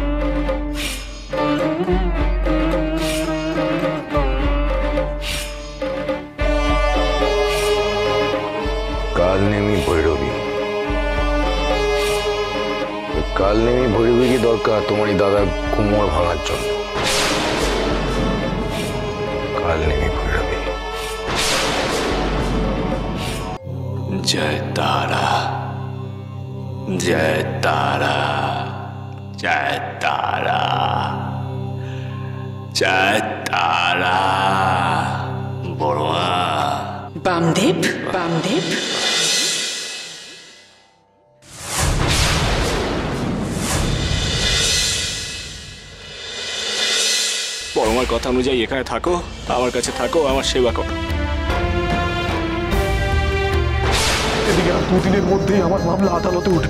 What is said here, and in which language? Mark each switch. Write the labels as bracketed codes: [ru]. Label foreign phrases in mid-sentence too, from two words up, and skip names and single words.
[bn] কালনেমি ভৈরবী, কালনেমি ভৈরবীকে দরকার তোমার এই দাদার কোমর ভাঙার জন্য। কালনেমি ভৈরবী। [hi] जय तारा, जय तारा, जय तारा, जय तारा। बड़वा [bn] বামদেব, বামদেব, বড়মার কথা অনুযায়ী এখানে থাকো, আমার কাছে থাকো, আমার সেবা করো। এদিকে আর দুদিনের মধ্যেই আমার মামলা আদালতে উঠবে।